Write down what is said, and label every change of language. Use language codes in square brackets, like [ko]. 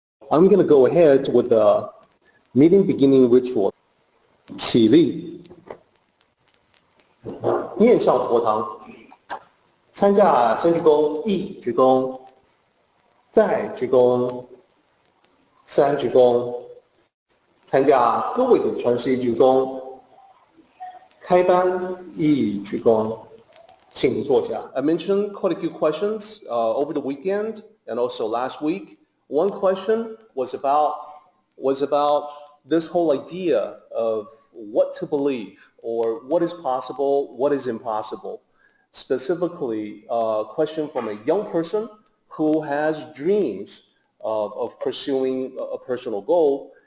[en] I'm going to go ahead with the meeting beginning ritual. [zh] 起立，面向佛堂，参加先鞠躬，一鞠躬，再鞠躬，三鞠躬，参加各位的传习鞠躬，开班一鞠躬，请坐下。 [en] I mentioned quite a few questions over the weekend and also last week. One question was about this whole idea of what to believe or what is possible, what is impossible. Specifically, a question from a young person who has dreams of pursuing a personal goal.